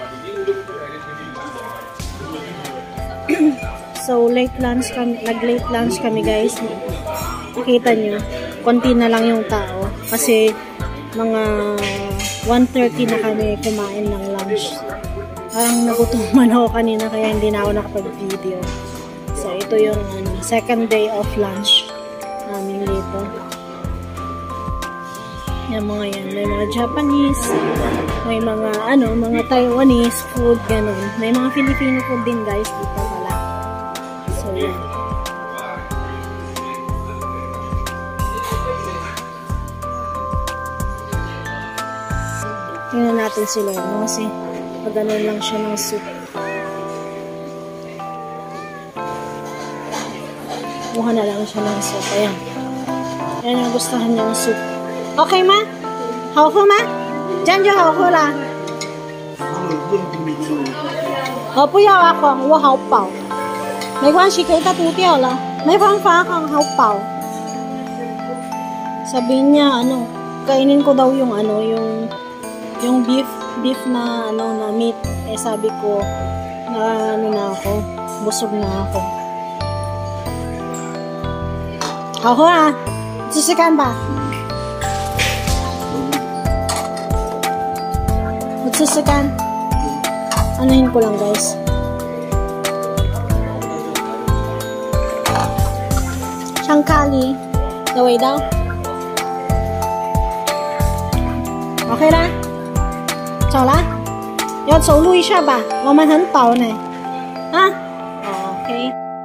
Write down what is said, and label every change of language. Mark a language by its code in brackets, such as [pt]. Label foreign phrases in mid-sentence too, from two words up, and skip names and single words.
[tl] So, nag- [en] late lunch [tl] kami guys. Nakita nyo, konti na lang yung tao. Kasi, mga 1:30 na kami kumain ng lunch. Parang nagutuman ako kanina, kaya hindi na ako nakapag-video. So, ito yung [en] second day of lunch [tl] namin dito. Yan mga yan. May mga Japanese, may mga mga [en] Taiwanese food, [tl] ganun. May mga [en] Filipino food [tl] din guys dito pala. So, yan. Tingnan natin sila, no? Kasi pag-ganon lang siya ng soup. Kuha na lang siya ng soup. Ayan. Ayan ang gustuhan niya ng soup. Okay ma? [zh] 好喝吗？这样就好喝啦。我不要啊，我好饱。没关系，给它涂掉了。没办法，好饱。 [tl] Sabi niya, kainin ko daw yung yung beef na na meat. Eh sabi ko, na ako, busog na ako. [zh] 好喝啊，试试看吧。试试看。 [tl] Anuhin ko lang guys. Siyang kali. [en] The way down. [zh] OK 啦？走啦？要走路一下吧，我们很饱呢。啊？OK。